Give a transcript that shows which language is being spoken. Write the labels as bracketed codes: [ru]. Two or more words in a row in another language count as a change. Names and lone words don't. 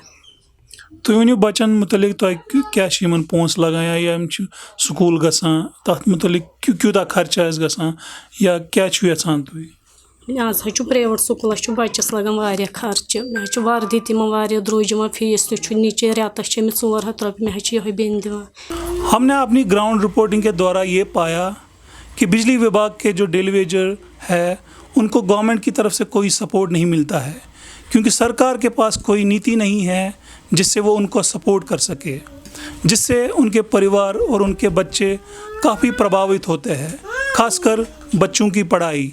[ks] تُہۍ ؤنِو بَچَن مُتعلِق تۄہہِ کیٛاہ چھِ یِمَن پونٛسہٕ لَگان یا یِم چھِ سکوٗل گژھان تَتھ مُتعلِق کوٗتاہ خرچہٕ آسہِ گژھان یا کیٛاہ چھُو یَژھان تُہۍ؟ آز حظ چھُ پرٛیویٹ سکوٗلَس چھُ بَچَس لَگان واریاہ خرچہٕ مےٚ حظ چھُ وَردی تِمن واریاہ درٛوٚج یِوان فیٖس تہِ چھُ نِچے رٮ۪تَس چھِ أمِس 400 رۄپیہِ مےٚ حظ چھِ یِہوٚے بیٚنہِ دِوان. [ur] ہم نے اپنی [en] ground reporting [ur] کے دوران یہ پایا کہ بجلی وبھاگ کے جو [en] daily wager [ur] ہے ان کو گورنمنٹ کی طرف سے کوئی سپورٹ نہیں ملتا ہے کیونکہ سرکار کے پاس کوئی نیتی نہیں ہے جس سے وہ ان کو سپورٹ کر سکے جس سے ان کے پریوار اور ان کے بچے کافی پربھاوت ہوتے ہیں خاص کر بچوں کی پڑھائی.